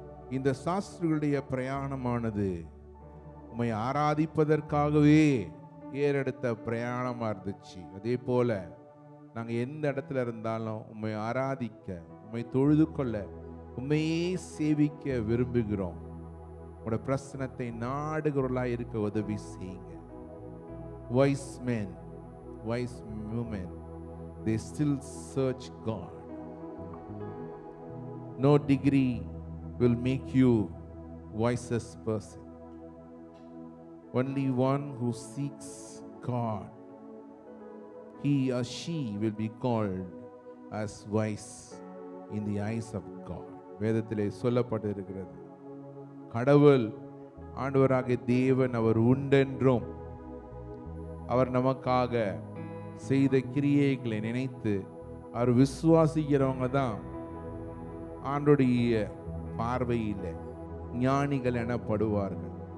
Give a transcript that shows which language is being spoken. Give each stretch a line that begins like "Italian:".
Tamil: இந்த சாஸ்திரிகளுடைய பிரயாணமானது உம்மை ஆராதிப்பதற்காகவே ஏறெடுத்த பிரயாணமாக இருந்துச்சு. அதே போல நாங்கள் எந்த இடத்துல இருந்தாலும் உம்மை ஆராதிக்க, உம்மை தொழுது கொள்ள, உம்மையே சேவிக்க விரும்புகிறோம். உங்களோட பிரசனத்தை நாடுகிறவர்களாக இருக்க உதவி செய்யுங்க.
English: Wise men, wise women, they still search God. No degree will make you wisest person. Only one who seeks God, he or she will be called as wise in the eyes of God.
Tamil: வேதத்திலே சொல்லப்பட்டிருக்கிறது, கடவுள் ஆண்டவராகிய தேவன் அவர் உண்டென்றும் அவர் நமக்காக செய்த கிரியைகளை நினைத்து அவர் விசுவாசிக்கிறவங்க தான் ஆண்டோடைய பார்வையில் ஞானிகள் எனப்படுவார்கள்.